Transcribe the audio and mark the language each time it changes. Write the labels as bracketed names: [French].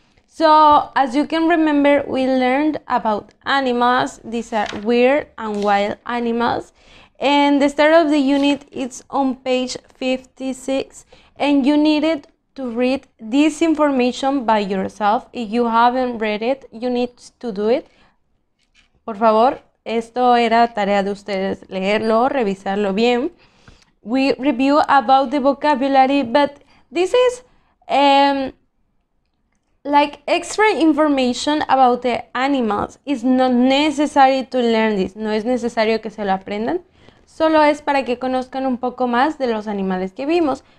[English] So, as you can remember, we learned about animals. These are weird and wild animals. And the start of the unit is on page 56, and you needed to read this information by yourself. If you haven't read it, you need to do it. [Spanish] Por favor, esto era tarea de ustedes, leerlo, revisarlo bien. [English] We review about the vocabulary, but this is like extra information about the animals. It's not necessary to learn this. [Spanish] No es necesario que se lo aprendan. Solo es para que conozcan un poco más de los animales que vimos.